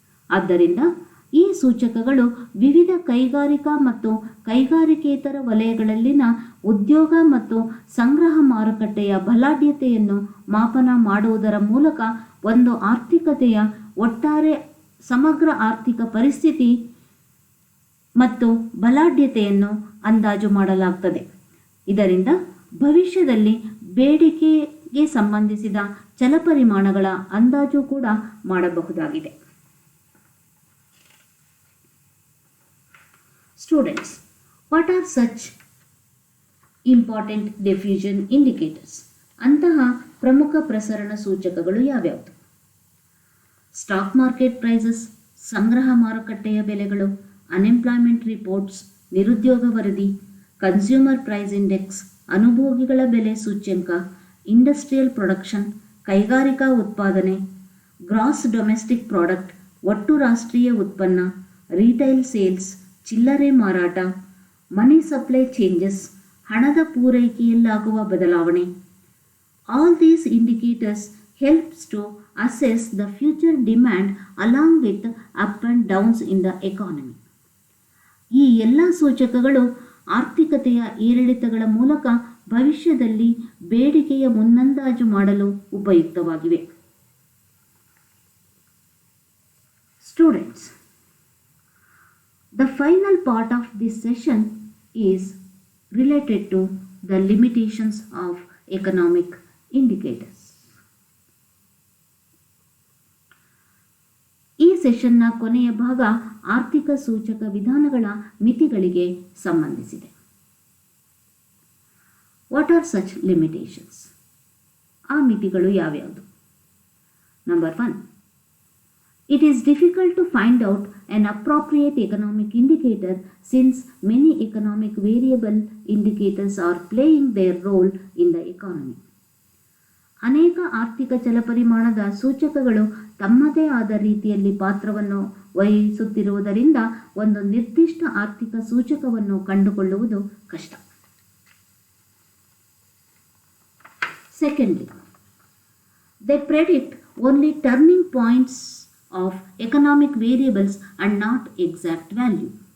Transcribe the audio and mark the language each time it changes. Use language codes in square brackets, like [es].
[kn] ಆದ್ದರಿಂದ ಈ ಸೂಚಕಗಳು ವಿವಿಧ ಕೈಗಾರಿಕಾ ಮತ್ತು ಕೈಗಾರಿಕೇತರ ವಲಯಗಳಲ್ಲಿನ ಉದ್ಯೋಗ ಮತ್ತು ಸಂಗ್ರಹ ಮಾರುಕಟ್ಟೆಯ ಬಲಾಢ್ಯತೆಯನ್ನು ಮಾಪನ ಮಾಡುವುದರ ಮೂಲಕ ಒಂದು ಆರ್ಥಿಕತೆಯ ಒಟ್ಟಾರೆ ಸಮಗ್ರ ಆರ್ಥಿಕ ಪರಿಸ್ಥಿತಿ ಮತ್ತು ಬಲಾಢ್ಯತೆಯನ್ನು ಅಂದಾಜು ಮಾಡಲಾಗುತ್ತದೆ. ಇದರಿಂದ ಭವಿಷ್ಯದಲ್ಲಿ ಬೇಡಿಕೆಗೆ ಸಂಬಂಧಿಸಿದ ಚಲಪರಿಮಾಣಗಳ ಅಂದಾಜು ಕೂಡ ಮಾಡಬಹುದಾಗಿದೆ. [en] Students, what are such important diffusion indicators? [kn] ಅಂತಹ ಪ್ರಮುಖ ಪ್ರಸರಣ ಸೂಚಕಗಳು ಯಾವ್ಯಾವುದು? ಸ್ಟಾಕ್ ಮಾರ್ಕೆಟ್ ಪ್ರೈಸಸ್, ಸಂಗ್ರಹ ಮಾರುಕಟ್ಟೆಯ ಬೆಲೆಗಳು, ಅನ್ಎಂಪ್ಲಾಯ್ಮೆಂಟ್ ರಿಪೋರ್ಟ್ಸ್, ನಿರುದ್ಯೋಗ ವರದಿ, ಕನ್ಸ್ಯೂಮರ್ ಪ್ರೈಸ್ ಇಂಡೆಕ್ಸ್, ಅನುಭೋಗಿಗಳ ಬೆಲೆ ಸೂಚ್ಯಂಕ, ಇಂಡಸ್ಟ್ರಿಯಲ್ ಪ್ರೊಡಕ್ಷನ್, ಕೈಗಾರಿಕಾ ಉತ್ಪಾದನೆ, ಗ್ರಾಸ್ ಡೊಮೆಸ್ಟಿಕ್ ಪ್ರಾಡಕ್ಟ್, ಒಟ್ಟು ರಾಷ್ಟ್ರೀಯ ಉತ್ಪನ್ನ, ರಿಟೈಲ್ ಸೇಲ್ಸ್, ಚಿಲ್ಲರೆ ಮಾರಾಟ, ಮನಿ ಸಪ್ಲೈ ಚೇಂಜಸ್, ಹಣದ ಪೂರೈಕೆಯಲ್ಲಾಗುವ ಬದಲಾವಣೆ. [en] All these indicators helps to assess the future demand along with up and downs in the economy. [kn] ಈ ಎಲ್ಲ ಸೂಚಕಗಳು ಆರ್ಥಿಕತೆಯ ಏರಿಳಿತಗಳ ಮೂಲಕ ಭವಿಷ್ಯದಲ್ಲಿ ಬೇಡಿಕೆಯ ಮುನ್ನಂದಾಜು ಮಾಡಲು ಉಪಯುಕ್ತವಾಗಿವೆ. [en] Students, the final part of this session is related to the limitations of economic indicators. [kn] ಈ ಸೆಷನ್ನ ಕೊನೆಯ ಭಾಗ ಆರ್ಥಿಕ ಸೂಚಕ ವಿಧಾನಗಳ ಮಿತಿಗಳಿಗೆ ಸಂಬಂಧಿಸಿದೆ. [en] What are such limitations? [kn] ಆ ಮಿತಿಗಳು ಯಾವ್ಯಾವುದು? Number 1, [en] it is difficult to find out an appropriate economic indicator since many economic variable indicators are playing their role in the economy. [kn] ಅನೇಕ ಆರ್ಥಿಕ ಚಲಪರಿಮಾಣದ ಸೂಚಕಗಳು ತಮ್ಮದೇ ಆದ ರೀತಿಯಲ್ಲಿ ಪಾತ್ರವನ್ನು ವಹಿಸುತ್ತಿರುವುದರಿಂದ ಒಂದು ನಿರ್ದಿಷ್ಟ ಆರ್ಥಿಕ ಸೂಚಕವನ್ನು ಕಂಡುಕೊಳ್ಳುವುದು ಕಷ್ಟ. [en] Secondly, they predict only turning points of economic variables and not exact value.